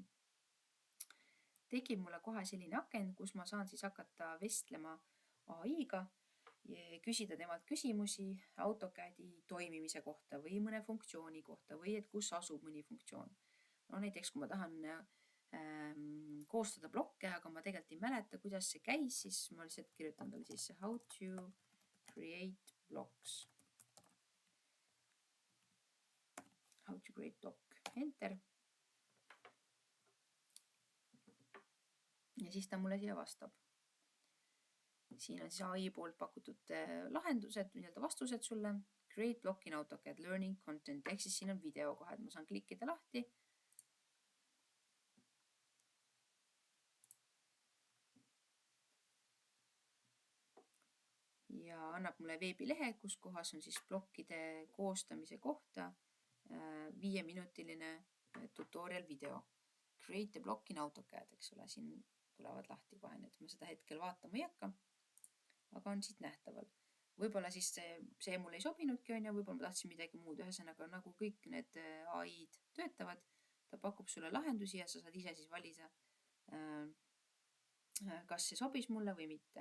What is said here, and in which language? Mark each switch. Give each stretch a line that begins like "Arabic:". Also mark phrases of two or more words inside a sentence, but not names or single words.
Estonian: Tekib mulle kohe selline aken, kus ma saan siis hakata vestlema AI-ga, küsida temalt küsimusi AutoCAD-i toimimise kohta või mõne funktsiooni kohta või et kus asub mõni funktsioon. No näiteks, kui ma tahan koostada blokke, aga ma tegelikult ei mäleta, kuidas see käis, siis ma lihtsalt kirjutan talle sisse
English: how to create blocks. How to create block, enter.
Estonian: Ja siis ta mulle siia vastab. Siin on siis AI poolt pakutud lahendused, vastused sulle.
English: Create block in AutoCAD, learning content,
Estonian: ehk siis siin on video kohe, et ma saan klikkida lahti. Ja annab mulle veebilehe, kus kohas on siis blokkide koostamise kohta 5-minutiline
English: tutorial video. Create a block in AutoCAD,
Estonian: eks ole, siin tulevad lahti kohe need, ma seda hetkel vaatama ei hakka, aga on siit nähtaval. Võib-olla siis see mulle ei sobinudki, võib-olla ma tahtsin midagi muud, ühesõnaga nagu kõik need AI-d töötavad, ta pakub sulle lahendusi ja sa saad ise siis valida, kas see sobis mulle või mitte.